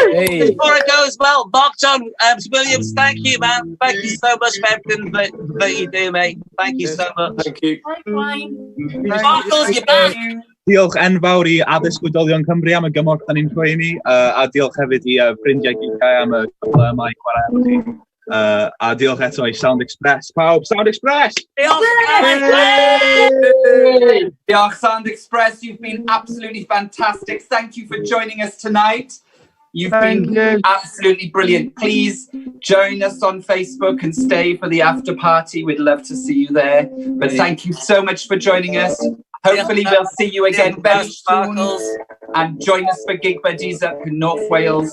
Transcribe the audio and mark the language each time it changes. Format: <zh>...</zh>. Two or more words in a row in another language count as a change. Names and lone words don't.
<en>Before I go as well, Mark John Williams, thank you, man. Thank you so much for everything that you do, mate. Thank you so much. Thank you. Sparkles, you're back.</en> <cy>Diolch enfawr i Addysg Oedolion Cymru am y gymorth da ni'n rhoeni, a diolch hefyd i ffrindiau Gigiau am y cyfle yma i chwarae efo ti. A diolch eto i Sound Express. Pawb, Sound Express! Diolch, Sound Express.</cy> <en>You've been absolutely fantastic. Thank you for joining us tonight. You've been absolutely brilliant. Please join us on Facebook and stay for the after party. We'd love to see you there. But thank you so much for joining us. Hopefully we'll see you again very soon. And join us for Gig Buddies up in North Wales.</en>